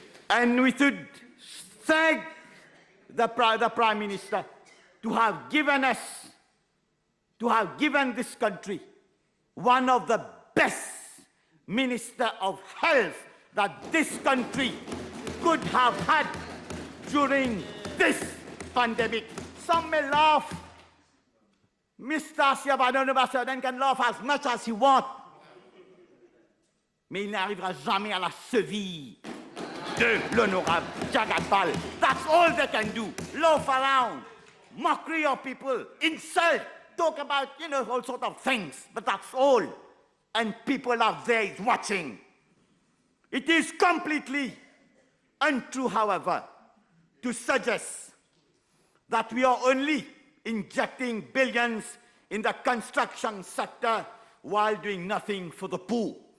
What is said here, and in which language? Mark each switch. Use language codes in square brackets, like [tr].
[en] And we should thank the Prime Minister to have given us, to have given this country one of the best Minister of Health that this country could have had during this pandemic. Some may laugh. Mr. Siabadon can laugh as much as he wants. [fr] Mais il n'arrivera jamais à la cheville de l'honorable Jagat Pal. [en] That's all they can do. Laugh around, mockery of people, insult, talk about, all sorts of things. But that's all. And people are there watching. It is completely untrue, however, to suggest that we are only injecting billions in the construction sector while doing nothing for the poor.